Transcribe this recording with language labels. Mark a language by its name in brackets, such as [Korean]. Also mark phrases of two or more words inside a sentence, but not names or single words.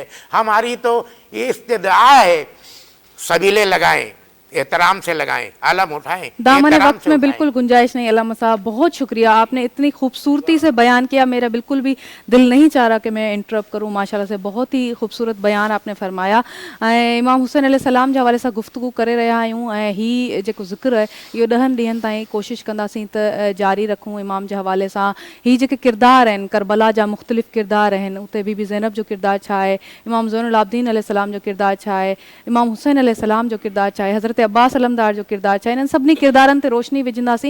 [Urdu] ہماری تو یہ استدعا ہے, سبیلے لگائیں, احترام سے لگائیں, علم اٹھائیں. دامن وقت میں بالکل گنجائش نہیں. علامہ صاحب بہت شکریہ, آپ نے اتنی خوبصورتی سے بیان کیا, میرا بالکل بھی دل نہیں چاہ رہا کہ میں انٹرپٹ کروں. ماشاءاللہ سے بہت ہی خوبصورت بیان آپ نے فرمایا. [Sindhi] امام حسین علیہ السلام जे हवाले सां गुफ़्तगू करे रहिया आहियूं ऐं ही जेको ज़िक्र आहे इहो 10 ॾींहंनि ताईं कोशिशि कंदासीं त जारी रखूं इमाम जे हवाले सां. ही जेके किरदार आहिनि, करबला जा मुख़्तलिफ़ किरदार आहिनि, उते बीबी ज़ैनब जो किरदार छा आहे, इमाम ज़ैनुल आबिदीन अलैहि सलाम जो किरदार छा आहे, इमाम हुसैन अलैहि सलाम जो किरदार छा आहे, हज़रत अब्बास अलमदार जो किरदार छा आहे, इन्हनि सभिनी किरदारनि ते रोशनी विझंदासीं.